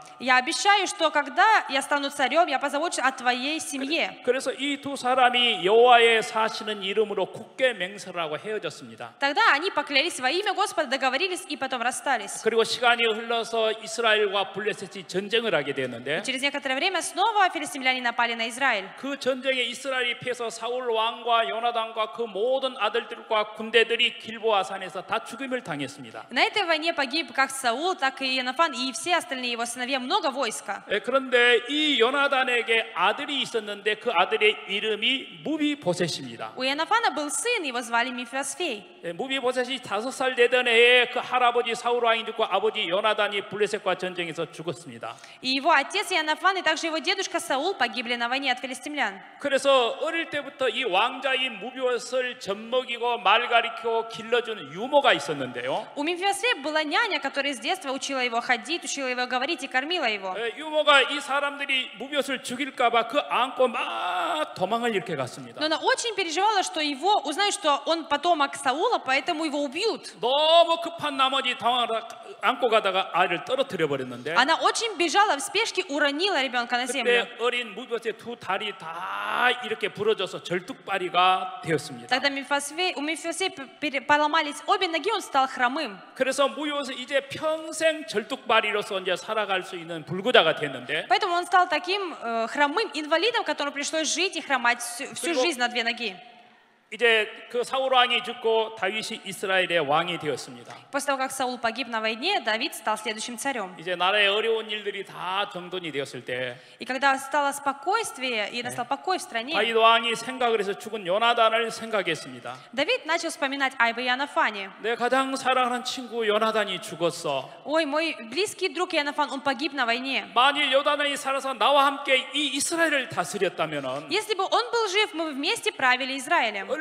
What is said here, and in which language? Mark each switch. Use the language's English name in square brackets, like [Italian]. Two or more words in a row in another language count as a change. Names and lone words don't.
[Russian] Я обещаю, что когда я стану царем, я позабочусь о твоей семье. [Korean] 그래서 이 두 사람이 여호와의 사시는 이름으로 굳게 맹세를 하고 헤어졌습니다. [Russian] Тогда они поклялись во имя Господа, договорились и потом расстались. [Korean] 그리고 시간이 흘러서 이스라엘과 블레셋이 전쟁을 하게 되었는데 [Russian] Через некоторое время снова филистимляне напали на Израиль. [Korean] 그 전쟁에 이스라엘이 패해서 사울 왕과 요나단과 그 모든 아들들과 군대들이 길보아 산에서 다 죽임을 당했습니다. [Russian] На этой войне погиб как Саул, так и Иоаннафан и все остальные его сыновья, много войска. [Korean] 그런데 이 요나단에게 아들이 있었는데 그 아들의 이름이 무비보셋입니다. [Russian] У Иоаннафана был сын, его звали Мефиосфей. [Korean] 무비보셋이 5살 되던 해에 그 할아버지 사울 왕이 죽고 아버지 요나단이 블레셋과 전쟁에서 죽었습니다. [Russian] И его отец Иоаннафан и также его дедушка Саул погибли на войне от филистимлян. [Korean] 그래서 어릴 때부터 이 왕자인 무비보셋을 젖먹이고 말 가리키고 길러주는 유모가 있었는데요. [Russian] У Мефиосфея была няня, которая с детства учила его ходить, учила его говорить и кормила его. [Korean] 유모가 이 사람들이 무비보셋을 죽일까봐 그 안고 막 도망을 이렇게 갔습니다. [Russian] Но она очень переживала, что его узнают, что он потомок Саула, поэтому его убьют. [Korean] 너무 급한 나머지 안고 가다가 아이를 떨어뜨려 버렸는데 [Russian] Она очень бежала в спешке, уронила ребенка на землю. [Korean] 그때 어린 무비보셋의 두 다리 다 이렇게 부러져서 절뚝발이가 되었습니다. [Russian] Тогда у Мефиосфея поломались обе ноги, он стал хромым. [Korean] 그래서 무비보셋 이제 평생 절뚝발이로서 이제 살아갈 수 있는 불구자가 됐는데 [Russian] Поэтому он стал таким хромым инвалидом, которому пришлось жить и хромать всю жизнь на две ноги. [Korean] 이제 그 사울 왕이 죽고 다윗이 이스라엘의 왕이 되었습니다. [Russian] После того, как Саул погиб на войне, Давид стал следующим царем. [Korean] 이제 나라의 어려운 일들이 다 정돈이 되었을 때 [Russian] И когда стало спокойствие и настал покой в стране, [Korean] 다윗 왕이 생각을 해서 죽은 요나단을 생각했습니다. [Russian] Давид начал вспоминать об Иоаннафане. [Korean] 내 가장 사랑하는 친구 요나단이 죽었어. [Russian] Ой, мой близкий друг Иоаннафан, он погиб на войне. [Korean] 만일 요나단이 살아서 나와 함께 이 이스라엘을 다스렸다면은 [Russian] Если бы он был жив, мы бы вместе правили Израилем.